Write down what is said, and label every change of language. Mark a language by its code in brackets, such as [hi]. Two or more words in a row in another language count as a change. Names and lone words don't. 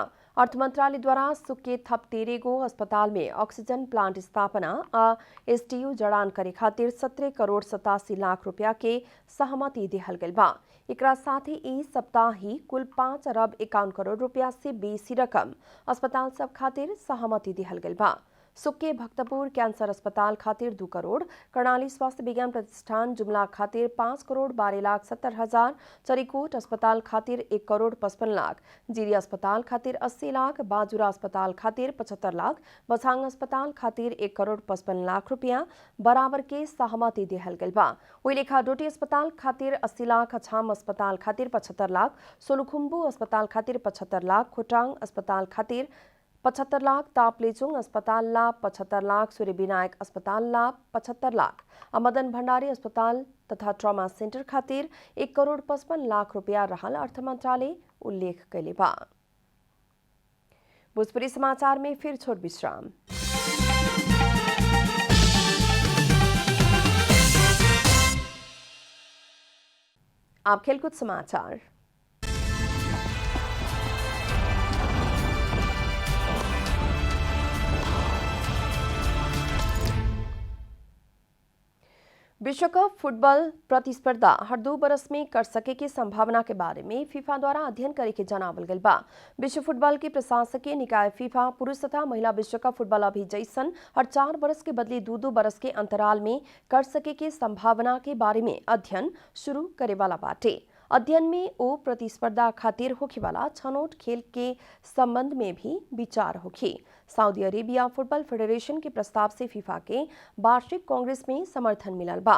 [bho] अर्थ मंत्रालय द्वारा सुख के थप 13 गो अस्पताल में ऑक्सीजन प्लांट स्थापना आ एसटीयू जड़ान करे खातिर 17 करोड़ 87 लाख रुपया के सहमति दिहल गेल बा। एकरा साथ ही ई सप्ताह ही कुल 5 अरब 51 करोड़ रुपया से बेसी रकम अस्पताल सब खातिर सहमति दिहल गेल बा। सुक्के भक्तपुर कैंसर अस्पताल खातिर 2 करोड़, कर्णाली स्वास्थ्य विज्ञान प्रतिष्ठान जुमला खातिर 5 करोड़ 12 लाख 70 हजार, चरीकोट अस्पताल खातिर 1 करोड़ 55 लाख, जीरी अस्पताल खातिर 80 लाख, बाजुरा अस्पताल खातिर 75 लाख, बछांग अस्पताल खातिर 1 करोड़ 55 लाख रुपया बराबर के सहमति दिहल गेल बा। वही लेखा डोटी अस्पताल खातिर 80 लाख, अछाम अस्पताल खातिर 75 लाख, सोलुखुम्बु अस्पताल खातिर 75 लाख, खोटांग अस्पताल खातिर 75 लाख, ताप्लेजुङ अस्पताल लाभ 75 लाख, सूर्यविनायक अस्पताल लाभ 75 लाख, मदन भण्डारी अस्पताल तथा ट्रमा सेन्टर खातिर 1 करोड 55 लाख रुपियाँ रहल अर्थ मन्त्रालय उल्लेख कैले बा। भोजपुरी समाचार में फिर छोट विश्राम। आप खेलकूद समाचार। विश्वकप फुटबॉल प्रतिस्पर्धा हर 2 बरस में कर सके की संभावना के बारे में फीफा द्वारा अध्ययन करे के जनावल गइल बा। विश्व फुटबॉल के प्रशासकीय निकाय फीफा पुरुष तथा महिला विश्वकप फुटबॉल अभी जैसन हर 4 बरस के बदले 2-2 बरस के अंतराल में कर सके के संभावना के बारे में अध्ययन शुरू करे वाला बाटे। अध्ययन में ओ प्रतिस्पर्धा खातिर होखे वाला छनौट खेल के संबंध में भी विचार होखी। सऊदी अरेबिया फुटबॉल फेडरेशन के प्रस्ताव से फीफा के वार्षिक कांग्रेस में समर्थन मिलल बा।